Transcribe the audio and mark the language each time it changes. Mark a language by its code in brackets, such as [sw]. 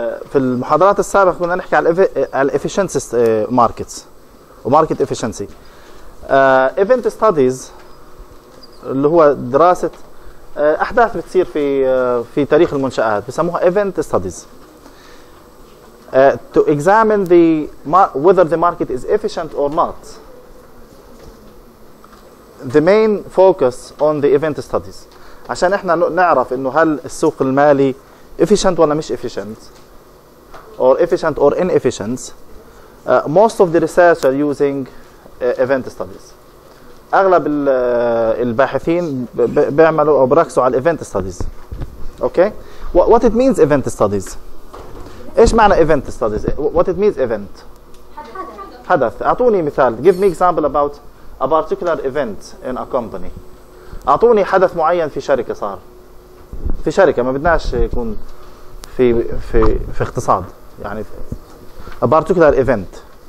[ar] في المحاضرات السابقة كنا نحكي على الافيشنسي ماركتس وماركت افيشنسي. ايفنت ستاديز اللي هو دراسة احداث بتصير في تاريخ المنشآت بسموها ايفنت ستاديز. [en] To examine whether the market is efficient or not. The main focus on the event studies. [ar] عشان احنا نعرف انه هل السوق المالي efficient ولا مش efficient [en] or efficient or inefficient. Most of the research are using event studies. [ar] اغلب الباحثين بيعملوا او بركزوا على event studies. [en] Okay? What it means event studies. [ar] ايش معنى [en] event studies? What it means event. [ar] حدث. اعطوني مثال. [en] Give me example about a particular event in a company. [ar] اعطوني حدث معين في شركه صار. في شركه ما بدناش يكون في اقتصاد يعني [en] a particular event.